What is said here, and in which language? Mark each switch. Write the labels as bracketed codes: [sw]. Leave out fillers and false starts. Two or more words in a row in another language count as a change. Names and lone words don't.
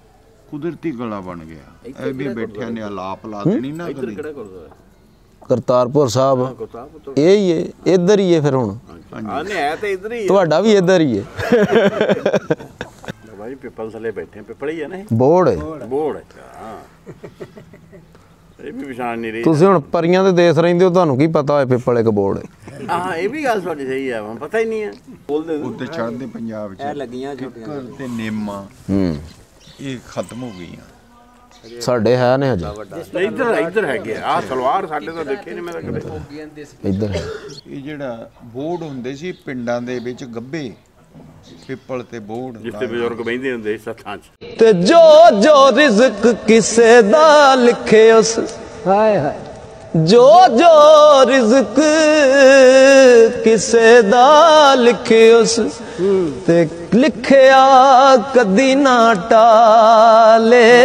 [pa] ਕੁਦਰਤੀ ਗਲਾ ਬਣ ਗਿਆ। ਏ ਭੀ ਬੈਠਿਆ ਨੇ ਅਲਾਪ ਲਾ ਦੇਣੀ ਨਾ ਕਦੀ। ਕਰਤਾਰਪੁਰ ਸਾਹਿਬ ਯਹੀ ਹੈ ਇਧਰ ਹੀ ਹੈ ਫਿਰ ਹੁਣ ਤੁਹਾਡਾ ਭੀ ਇਧਰ ਹੀ ਹੈ। ਭਾਈ ਪਿੱਪਲ ਥੱਲੇ ਬੈਠੇ ਪਿੱਪਲ ਹੀ ਹੈ ਨਾ ਬੋੜ ਹੈ ਬੋੜ ਹਾਂ ਇਹ ਵੀ ਪਛਾਣ ਨਹੀਂ ਰਹੀ। ਤੁਸੀਂ ਹੁਣ ਪਰੀਆਂ ਦੇ ਦੇਸ਼ ਰਹਿੰਦੇ ਹੋ ਤੁਹਾਨੂੰ ਕੀ ਪਤਾ ਹੋਏ ਪਿੱਪਲ ਇੱਕ ਬੋੜ ਹੈ। ਹਾਂ ਇਹ ਵੀ ਗੱਲ ਤੁਹਾਡੀ ਸਹੀ ਹੈ ਪਤਾ ਹੀ ਨਹੀਂ ਹੈ ਬੋਲਦੇ ਉੱਤੇ ਚੜ੍ਹਦੇ ਪੰਜਾਬ 'ਚ ਇਹ ਲੱਗੀਆਂ ਛੋਟੀਆਂ ਤੇ ਨੇਮਾ ਇਹ ਖਤਮ ਹੋ ਗਈਆਂ ਸਾਡੇ ਹੈ ਨੇ ਹਜੇ ਇੱਧਰ ਹੈਗੇ ਆ ਸਲਵਾਰ ਸਾਡੇ ਤਾਂ ਦੇਖੇ ਨਹੀਂ ਮੈਂ ਤਾਂ ਕਦੇ ਇੱਧਰ ਇਹ ਜਿਹੜਾ ਬੋੜ ਹੁੰਦੇ ਸੀ ਪਿੰਡਾਂ ਦੇ ਵਿੱਚ ਗੱਭੇ ਪਿੱਪਲ ਤੇ ਬੋੜ ਜਿੱਥੇ ਬਜ਼ੁਰਗ ਬਹਿੰਦੇ ਹੁੰਦੇ ਸੱਥਾਂ ਚ ਤੇ ਜੋ ਜੋ ਰਿਜ਼ਕ ਕਿਸੇ ਦਾ ਲਿਖੇ ਉਸ ਹਾਏ ਹਾਏ ਜੋ ਜੋ ਰਿਜ਼ਕ ਕਿਸੇ ਦਾ ਲਿਖੇ ਉਸ ਤੇ ਲਿਖਿਆ ਕਦੀ ਨਾ ਟਾਲੇ